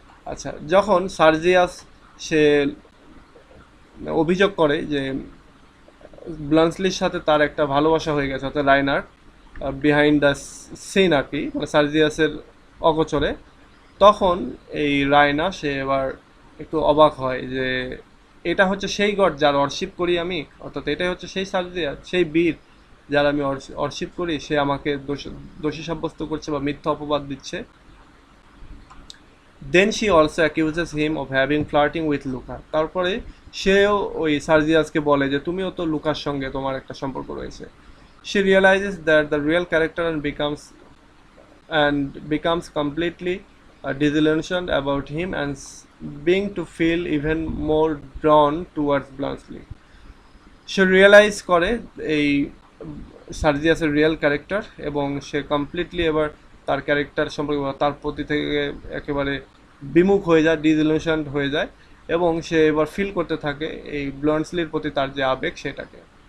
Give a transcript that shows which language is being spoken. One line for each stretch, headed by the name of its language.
Bangla: আচ্ছা, যখন সার্জিয়াস সে অভিযোগ করে যে ব্লান্সলির সাথে তার একটা ভালোবাসা হয়ে গেছে, অর্থাৎ রাইনার
English: behind the scene
Bangla: আর কি, মানে সার্জিয়াসের অগোচরে, তখন এই রায়না সে এবার একটু অবাক হয় যে এটা হচ্ছে সেই গড যার অর্শিপ করি আমি, অর্থাৎ এটাই হচ্ছে সেই সার্জিয়াস, সেই বীর যার আমি অর্শিপ করি, সে আমাকে দোষী সাব্যস্ত করছে বা মিথ্যা অপবাদ দিচ্ছে।
English: Then she also accuses him of having flirting with Louka.
Bangla: তারপরে সেও ওই সার্জিয়াসকে বলে যে তুমিও তো লুকার সঙ্গে তোমার একটা সম্পর্ক রয়েছে।
English: She realises that the real character and becomes completely disillusioned about him and being to feel even more drawn towards Bluntschli.
Bangla: Say realise করে এই সার্জিয়াসের রিয়েল ক্যারেক্টার, এবং সে কমপ্লিটলি এবার তার ক্যারেক্টার সম্পর্কে তার প্রতি থেকে একেবারে বিমুখ হয়ে যায়, ডিসিলিউশনড হয়ে যায়, এবং সে এবার ফিল করতে থাকে এই ব্লন্ডসলির প্রতি তার যে আবেগ সেটাকে।